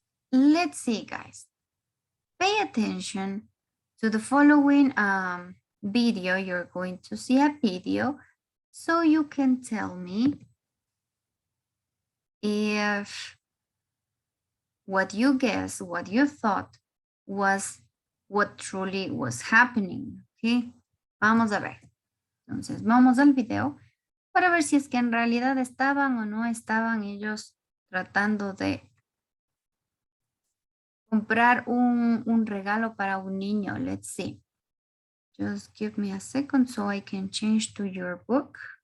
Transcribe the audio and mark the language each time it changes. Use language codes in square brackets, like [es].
[en] Let's see, guys. Pay attention to the following video. You're going to see a video so you can tell me if what you guessed, what you thought was what truly was happening. [es] Okay, vamos a ver. Entonces, vamos al video para ver si es que en realidad estaban o no estaban ellos tratando de comprar un regalo para un niño. [en] Let's see. Just give me a second so I can change to your book.